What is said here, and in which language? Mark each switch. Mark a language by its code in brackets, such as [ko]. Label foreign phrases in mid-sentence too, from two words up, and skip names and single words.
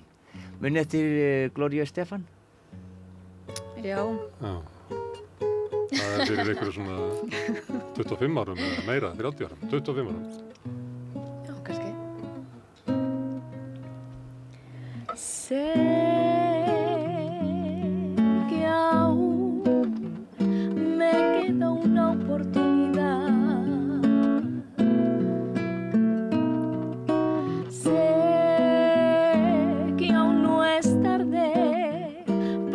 [is] Muni eftir Gloria Estefan? Já. Það er fyrir einhverju svona 25 árum eða meira, 30 árum, 25 árum. Já, kannski. [es] Sé que aún me queda una oportunidad. Sé que aún no es tarde